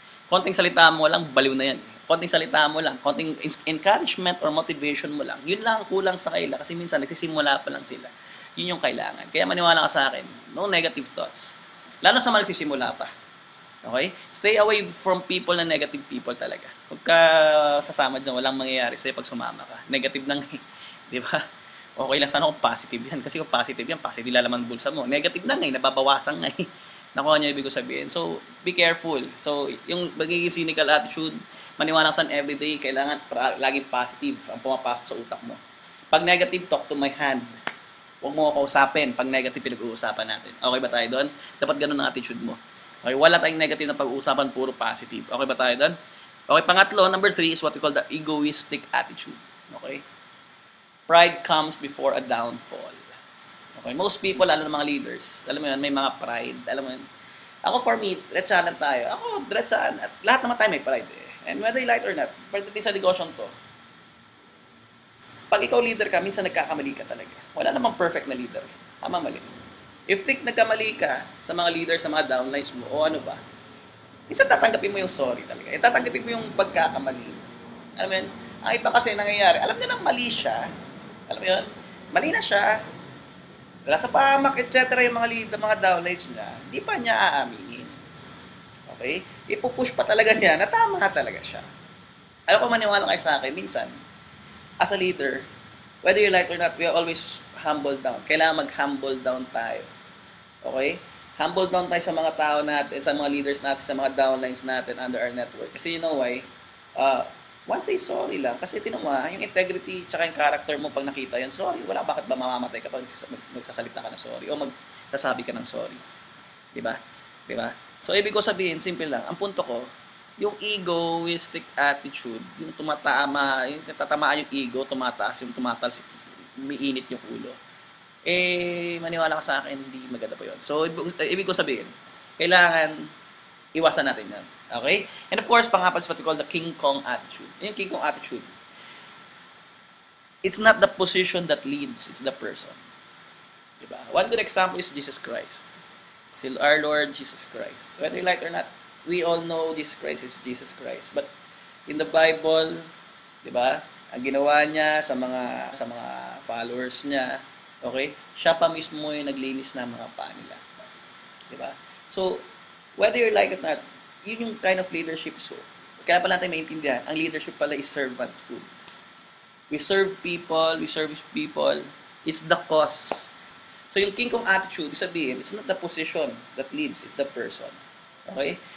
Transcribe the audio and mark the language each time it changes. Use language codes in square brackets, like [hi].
[tl] Konting salita mo lang, baliw na yan. Konting salita mo lang, konting encouragement or motivation mo lang, yun lang ang kulang sa kanila kasi minsan nagsisimula pa lang sila. Yun yung kailangan. Kaya maniwala ka sa akin, [en] no negative thoughts. [tl] Lalo sa mga nagsisimula pa. Okay? [en] Stay away from people na negative people talaga. [tl] Huwag ka sasama dyan, walang mangyayari sa'yo pag sumama ka. Negative lang eh. Di ba? Okay lang sana kung positive yan. Kasi kung positive yan, positive lalaman bulsa mo. Negative lang eh, nababawasan nga eh. Nakuha niyo ibig ko sabihin. [en] So, be careful. [tl] So, yung magiging cynical attitude, maniwala ka sa everyday, kailangan laging positive ang pumapasok sa utak mo. [en] Pag negative, talk to my hand. [tl] Huwag mo ako kausapin pag negative pinag-uusapan natin. Okay ba tayo doon? Dapat ganun ang attitude mo. [en] Okay, [tl] wala tayong negative na pag-uusapan, puro positive. Okay ba tayo doon? [en] Okay, pangatlo, number 3 is what we call the egoistic attitude. Okay? Pride comes before a downfall. [tl] Okay, [en] most people, [tl] lalo ng mga leaders, alam mo yun, may mga pride. Alam mo yun. Ako [en] for me, [tl] diretsahan lang tayo. Ako, diretsahan. At lahat naman tayo may pride eh. And [en] whether you like or not, [tl] pagdating sa negosyon to, pag ikaw leader ka, minsan nagkakamali ka talaga. Wala namang perfect na leader. Tama, mali. If nagkamali ka sa mga leaders, sa mga downlines mo, o ano ba, minsan tatanggapin mo yung sorry talaga. Tatanggapin mo yung pagkakamali. Alam mo yun? Ang iba kasi nangyayari, alam niya nang mali siya. Alam mo yun? Mali na siya. Wala sa pahamak, etc. yung mga leader, mga downlines niya, di pa niya aaminin. Okay? Ipupush pa talaga niya na tama talaga siya. Alam ko maniwala kayo sa akin, minsan, [en] as a leader, whether you like or not, we are always humble down. [tl] Kailangan mag-humble down tayo. Okay? Humble down tayo sa mga tao natin, sa mga leaders natin, sa mga downlines natin [en] under our network. [tl] Kasi [en] you know why? [tl] Once say sorry lang. Kasi tinunga, yung integrity tsaka yung character mo pag nakita yun, sorry, wala, bakit ba mamamatay ka pag magsasalita ka ng sorry o magsasabi ka ng sorry. Diba? Diba? So, ibig ko sabihin, simple lang. Ang punto ko, yung egoistic attitude, yung natatamaan yung ego, tumataas, umiinit yung ulo. Maniwala ka sa akin, hindi maganda po yun. So, ibig ko sabihin, kailangan iwasan natin yan. Okay? [en] And of course, pangapat is what we call the King Kong attitude. Yung King Kong attitude, it's not the position that leads, it's the person. Diba? One good example is Jesus Christ. Still our Lord Jesus Christ. Whether you like or not, we all know Jesus Christ is Jesus Christ. But in the Bible, 'di ba? [tl] Ang ginawa niya sa mga followers niya, okay? Siya pa mismo yung naglinis ng mga paa nila. 'Di ba? [en] So, whether you like it or not, yun yung kind of leadership. [tl] So, kaya pala natin maintindihan, ang leadership pala is servanthood. [en] We serve people, we service people. It's the cause. So, yung King Kong attitude, sabihin, it's not the position that leads, it's the person. Okay?